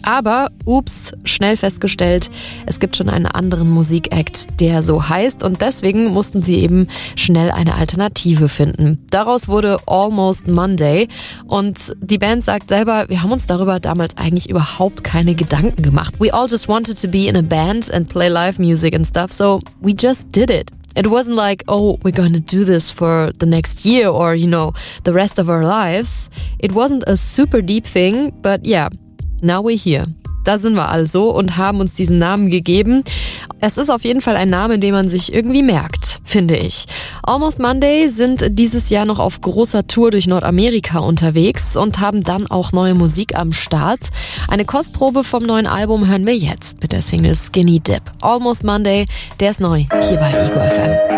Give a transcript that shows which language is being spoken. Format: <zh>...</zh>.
<de>Aber, ups, schnell festgestellt, es gibt schon einen anderen Musikact, der so heißt. Und deswegen mussten sie eben schnell eine Alternative finden. Daraus wurde Almost Monday. Und die Band sagt selber, wir haben uns darüber damals eigentlich überhaupt keine Gedanken gemacht.</de> <en>We all just wanted to be in a band and play live music and stuff, so we just did it. It wasn't like, oh, we're gonna do this for the next year or, you know, the rest of our lives. It wasn't a super deep thing, but yeah, now we're here.</en> <de>Da sind wir also und haben uns diesen Namen gegeben. Es ist auf jeden Fall ein Name, den man sich irgendwie merkt, finde ich. Almost Monday sind dieses Jahr noch auf großer Tour durch Nordamerika unterwegs und haben dann auch neue Musik am Start. Eine Kostprobe vom neuen Album hören wir jetzt mit der Single Skinny Dip. Almost Monday, der ist neu hier bei Ego FM.</de>